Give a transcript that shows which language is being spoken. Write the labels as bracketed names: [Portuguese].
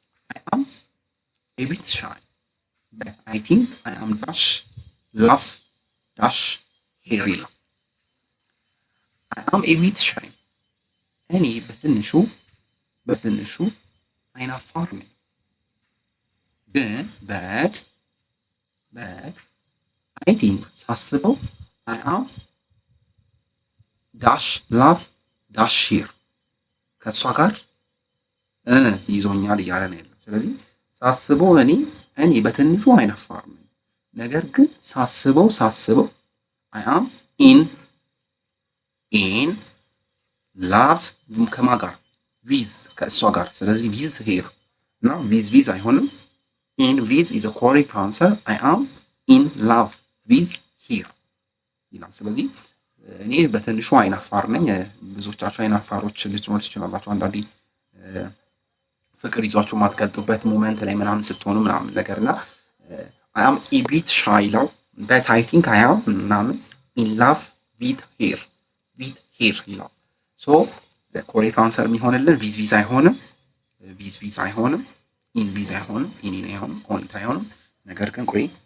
[English] I am a bit shy, but I think I am dash love dash hairy. I am a bit shy. [Amharic] እኔ በትንሹ አይናፋር ነኝ። ግን but I think ሳስበው [English] I am dash love dash hair [Amharic] ከእሷ ጋር ይዞኛል እያለ ነው ያለው። ስለዚህ ሳስበው እኔ በትንሹ አይናፋር ነኝ፣ ነገር ግን ሳስበው I am in love ከማን ጋር ዊዝ ከእሷ ጋር። ስለዚህ ዊዝ ሄር እና ዊዝ አይሆንም። [English] in with is a correct answer. I am in love with her [Amharic] ይላል። ስለዚህ እኔ በትንሹ አይናፋር ነኝ። ብዙዎቻችሁ አይናፋሮች ልትኖሩ ትችላላችሁ። አንዳንዴ ፍቅር ይዟችሁ ማትገልጡበት ሞመንት ላይ ምናምን ስትሆኑ ምናምን ነገርና [English] I am a bit shy [Amharic] ነው [English] but I think I am [Amharic] ምናምን [English] in love with her [Amharic] ይላል። [English] ሶ ኮሬክት አንሰር [Amharic] የሚሆንልን ቪዝ አይሆንም፣ ቪዝ አይሆንም፣ ኢን ቪዝ አይሆንም፣ ኢን አይሆንም፣ ኦንሊ አይሆንም። ነገር ግን ቆይ